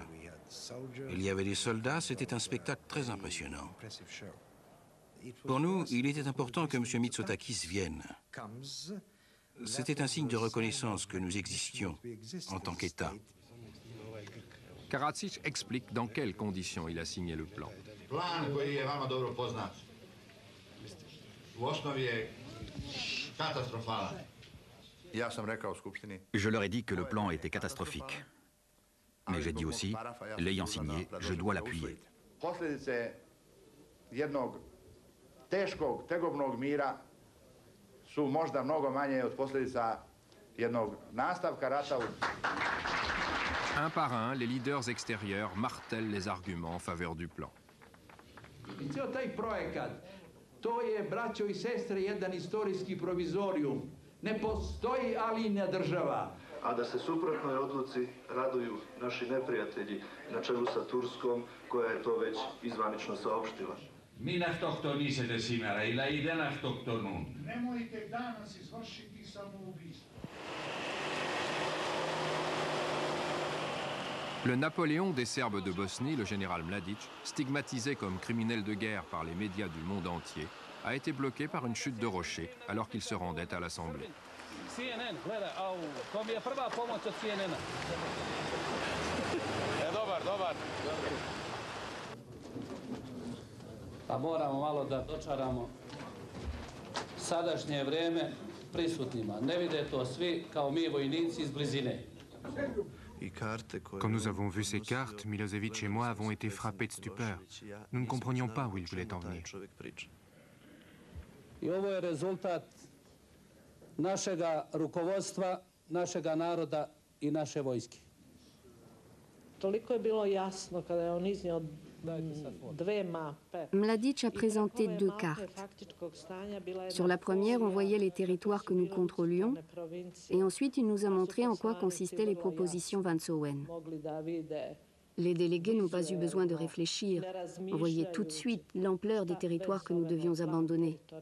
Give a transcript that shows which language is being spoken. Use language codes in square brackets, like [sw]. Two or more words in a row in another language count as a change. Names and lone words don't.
[fr] Il y avait des soldats, c'était un spectacle très impressionnant. Pour nous, il était important que M. Mitsotakis vienne. C'était un signe de reconnaissance que nous existions en tant qu'État. Karadzic explique dans quelles conditions il a signé le plan. [sr] Plan koji je vama dobro poznat, u osnovi je katastrofalan. [fr] Je leur ai dit que le plan était catastrophique. Mais j'ai dit aussi, l'ayant signé, je dois l'appuyer. [sr] Posljedice jednog teškog, tegobnog mira su možda mnogo manje od posljedica jednog nastavka rata. [fr] Un par un, les leaders extérieurs martèlent les arguments en faveur du plan. [sr] I cijel taj projekat, to je, braćo i sestre, jedan istorijski provizorijum. Ne postoji alinja država. A da se suprotnoj odluci raduju naši neprijatelji na čelu sa Turskom, koja je to već izvanično saopštila. [el] Μην αυτοκτονήσετε σήμερα, οι λαοί δεν αυτοκτονούν. [sr] Nemojte danas izvršiti samoubistvo. [fr] Le Napoléon des Serbes de Bosnie, le général Mladic, stigmatisé comme criminel de guerre par les médias du monde entier, a été bloqué par une chute de rocher alors qu'il se rendait à l'Assemblée. [sr] CNN, gleda, to mi je prva pomoć od CNN-a. Dobar. Pa moramo malo da dočaramo sadašnje vreme prisutnima. Ne vide to svi kao mi vojnici iz blizine. [fr] Quand nous avons vu ces cartes, Milosevic et moi avons été frappés de stupeur. Nous ne comprenions pas où il voulait en venir. [sr] I ovo je rezultat našega rukovodstva, našega naroda i naše vojske. Toliko je bilo jasno kada je on iznio dve mape. [fr] Mladic a présenté deux cartes. Sur la première, on voyait les territoires que nous contrôlions, et ensuite il nous a montré en quoi consistaient les propositions Vance-Owen. Les délégués n'ont pas eu besoin de réfléchir. On voyait tout de suite l'ampleur des territoires que nous devions abandonner.